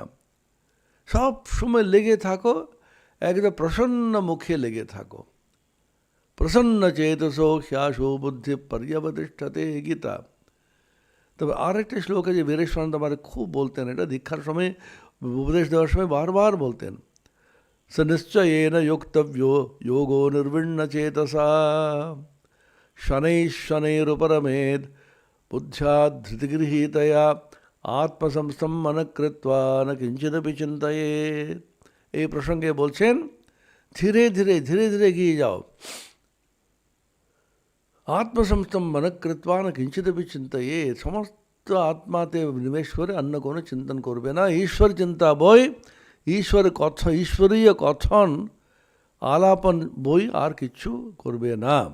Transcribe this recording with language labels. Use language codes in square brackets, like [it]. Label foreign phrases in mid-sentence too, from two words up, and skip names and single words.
[bn] সব সময় লেগে থাকো, একদম প্রসন্ন মুখে লেগে থাকো। [sa] প্রসন্ন চেতসো হ্যাসো বুদ্ধি পর্যবতিষ্ঠতে, গীতা। [bn] তবে আরেকটা শ্লোক আছে, বীরেশ্বরানন্দ আমার খুব বলতেন, এটা দীক্ষার সময় উপদেশ দেওয়ার সময় বারবার বলতেন, [sa] স নিশ্চয়েন যোক্তব্যো যোগো নির্বিণ্ণ চেতসা শনৈঃশনৈরুপরমেদ বুদ্ধ্যা ধৃতিগৃহীতয়া আত্মসংস্থম মনঃকৃত্বা ন কিঞ্চিদপি চিন্তয়েৎ। [bn] এই প্রসঙ্গে বলছেন ধীরে ধীরে ধীরে ধীরে এগিয়ে যাও। [sa] আত্মসংস্থম মনঃকৃত্বা ন কিঞ্চিদপি চিন্তয়েৎ, [bn] সমস্ত আত্মাতে নিবেশ করে অন্য কোনো চিন্তন করবে না। ঈশ্বর চিন্তা বই, ঈশ্বরীয় কথন আলাপন বই, আর কিছু করবে না।